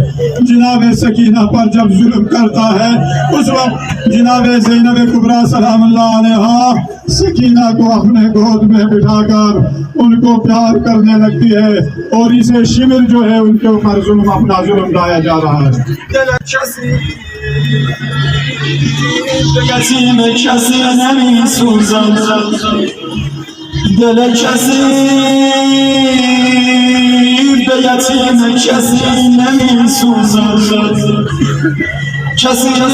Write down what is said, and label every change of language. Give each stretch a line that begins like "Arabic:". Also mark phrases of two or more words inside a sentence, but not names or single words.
Urdu: جناب سکینہ پر جب ظلم کرتا ہے اس وقت جناب زینب کبریٰ
Arabic: سلام الله عليها
Urdu: سکینہ کو اپنے گود میں بٹھا کر ان کو پیار کرنے لگتی ہے اور اسے شمر جو ہے ان کے اوپر ظلم اپنا ظلم لایا جا رہا ہے.
Persian: یتیم کسی نمی سوزد دل کسی به یتیم کسی نمی سوزد کسی